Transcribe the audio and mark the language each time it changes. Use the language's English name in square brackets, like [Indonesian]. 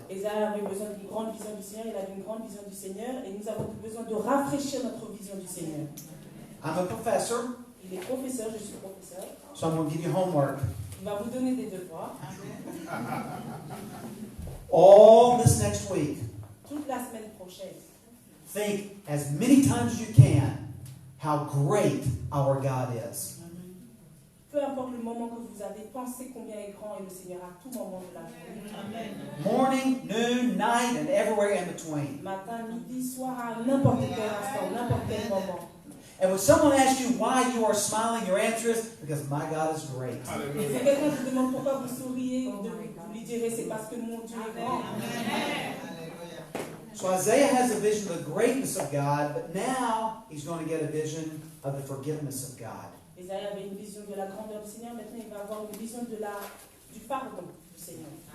[French] Ésaïe avait besoin d'une grande vision du Seigneur, il avait une grande vision du Seigneur, et nous avons besoin de rafraîchir notre vision du Seigneur. [English] I'm a professor, [French] Il est professeur, je suis professeur. [English] so I'm going to give you homework. [French] Il va vous donner des devoirs. [English] All this next week, [French] Toute la semaine prochaine, [English] think as many times as you can how great our God is. [French] peu importe le moment que vous avez, pensez combien est grand est le Seigneur à tout moment de la journée. [English] Morning, noon, night, and everywhere in between. [French] Matin, midi, soir, à n'importe quel instant, n'importe quel moment. [English] And when someone asks you why you are smiling, your answer is, because my God is great. [French] Et si quelqu'un vous demande pourquoi vous souriez, vous lui direz c'est parce que mon Dieu est grand. [English] So Isaiah has a vision of the greatness of God, but now he's going to get a vision of the forgiveness of God. [French] Ésaïe avait une vision de la grandeur du Seigneur, maintenant il va avoir une vision du pardon du Seigneur.